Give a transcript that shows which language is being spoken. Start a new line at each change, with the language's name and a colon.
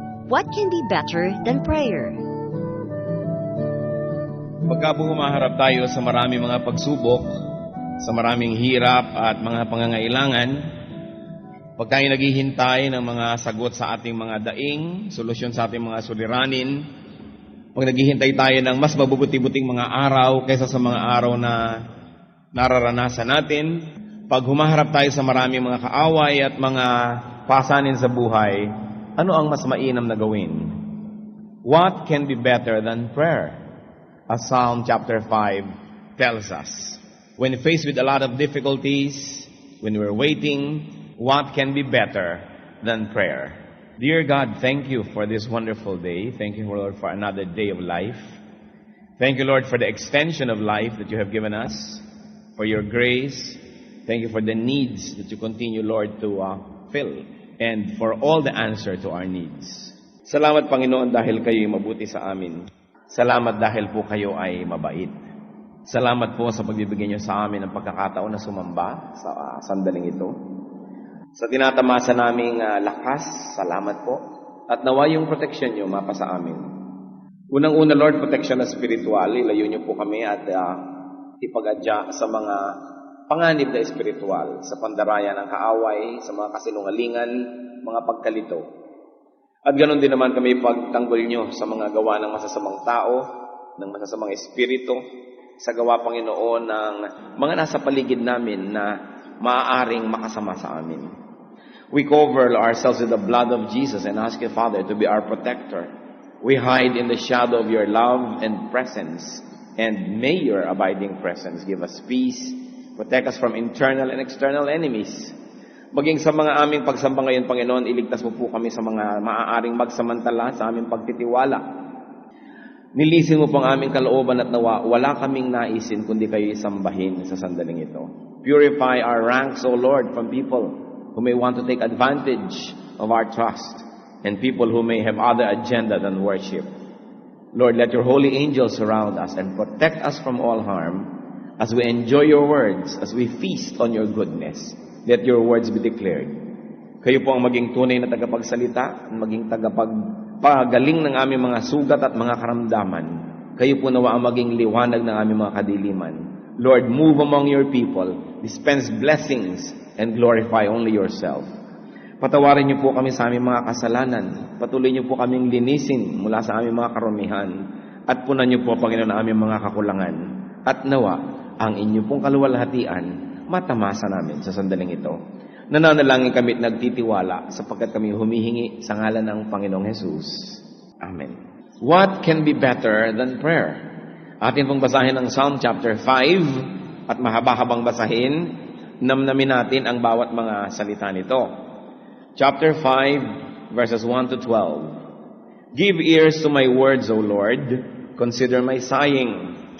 English: What can be better than prayer?
Filipino: Pagka po humaharap tayo sa maraming mga pagsubok, sa maraming hirap at mga pangangailangan, pag tayo naghihintay ng mga sagot sa ating mga daing, solusyon sa ating mga suliranin, pag naghihintay tayo ng mas mabubuti-buting mga araw kaysa sa mga araw na nararanasan natin, pag humaharap tayo sa maraming mga kaaway at mga pasanin sa buhay, ano ang mas mainam na gawin?
English: What can be better than prayer? As Psalm chapter 5 tells us. When faced with a lot of difficulties, when we're waiting, what can be better than prayer? Dear God, thank you for this wonderful day. Thank you, Lord, for another day of life. Thank you, Lord, for the extension of life that you have given us, for your grace. Thank you for the needs that you continue, Lord, to fill, and for all the answer to our needs.
Filipino: Salamat, Panginoon, dahil kayo'y mabuti sa amin. Salamat dahil po kayo ay mabait. Salamat po sa pagbibigay niyo sa amin ng pagkakataon na sumamba sa sandaling ito. Sa tinatamasa naming lakas, salamat po. At nawa yung protection niyo mapa sa amin. Unang-una, Lord, protection na spiritual. Ilayo niyo po kami at ipagadya sa mga panganib na espiritual, sa pandaraya ng kaaway, sa mga kasinungalingan, mga pagkalito. At ganoon din naman kami pagtanggol nyo sa mga gawa ng masasamang tao, ng masasamang espiritu, sa gawa, Panginoon, ng mga nasa paligid namin na maaaring makasama sa amin.
English: We cover ourselves with the blood of Jesus and ask you, Father, to be our protector. We hide in the shadow of your love and presence, and may your abiding presence give us peace, protect us from internal and external enemies.
Filipino: Maging sa mga aming pagsamba ngayon, Panginoon, iligtas mo po kami sa mga maaaring magsamantala sa aming pagtitiwala. Nilisin mo po ang aming kalooban at nawa, wala kaming naisin kundi kayo isambahin sa sandaling ito.
English: Purify our ranks, O Lord, from people who may want to take advantage of our trust and people who may have other agenda than worship. Lord, let your holy angels surround us and protect us from all harm as we enjoy your words, as we feast on your goodness. Let your words be declared.
Filipino: Kayo po ang maging tunay na tagapagsalita, maging tagapagpagaling ng aming mga sugat at mga karamdaman. Kayo po nawa ang maging liwanag ng aming mga kadiliman.
English: Lord, move among your people, dispense blessings, and glorify only yourself.
Filipino: Patawarin niyo po kami sa aming mga kasalanan. Patuloy niyo po kaming linisin mula sa aming mga karumihan. At punan niyo po, Panginoon, ang aming mga kakulangan. At nawa, ang inyo pong kaluwalhatian matamasa namin sa sandaling ito. Nananalangin kami at nagtitiwala sapagkat kami humihingi sa ngalan ng Panginoong Jesus. Amen.
English: What can be better than prayer?
Filipino: Atin pong basahin ang Psalm chapter 5 at mahaba-habang basahin, namnamin natin ang bawat mga salita nito.
English: Chapter 5, verses 1 to 12. Give ears to my words, O Lord. Consider my sighing.